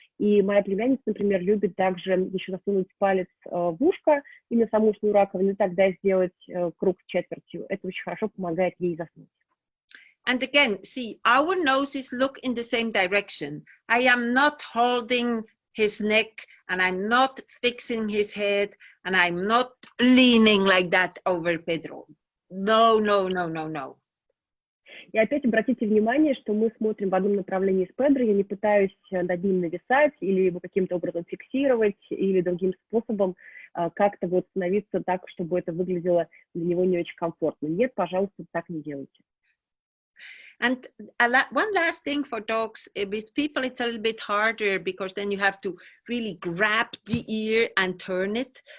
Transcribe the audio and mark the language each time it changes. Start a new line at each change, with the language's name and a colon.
Russian: И моя племянница, например, любит также еще засунуть палец в ушко и на саму ушную раковину, и тогда сделать круг с четвертью. Это очень хорошо помогает ей заснуть.
English: And again, see, our noses look in the same direction. I am not holding his neck, and I'm not fixing his head, and I'm not leaning like that over Pedro. No, no, no, no, no.
Russian: И опять обратите внимание, что мы смотрим в одном направлении с Педро, я не пытаюсь над ним нависать или его каким-то образом фиксировать, или другим способом как-то вот становиться так, чтобы это выглядело для него не очень комфортно. Нет, пожалуйста, так не делайте.
English: And one last thing for dogs, with people it's a little bit harder because then you have to really grab the ear and turn it.